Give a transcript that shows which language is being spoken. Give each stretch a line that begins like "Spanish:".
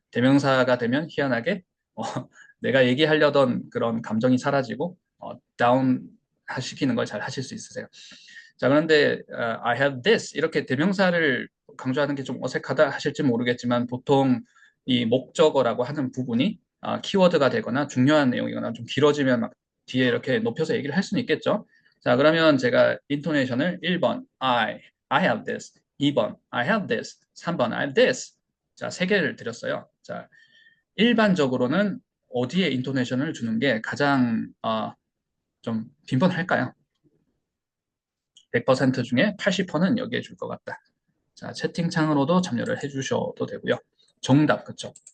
Korean: 대명사가 되면 희한하게 어, 내가 얘기하려던 그런 감정이 사라지고 다운 시키는 걸 잘 하실 수 있으세요. 자, 그런데
English: I have this
Korean: 이렇게 대명사를 강조하는 게 좀 어색하다 하실지 모르겠지만 보통 이 목적어라고 하는 부분이 키워드가 되거나 중요한 내용이거나 좀 길어지면 막 뒤에 이렇게 높여서 얘기를 할 수는 있겠죠. 자, 그러면 제가 인토네이션을 1번
English: I have this, 2번 I have this, 3번 I have this.
Korean: 자, 세 개를 드렸어요. 자, 일반적으로는 어디에 인토네이션을 주는 게 가장 좀 빈번할까요? 100% 중에 80%는 여기에 줄 것 같다. 자, 채팅창으로도 참여를 해주셔도 되고요. 정답, 그쵸?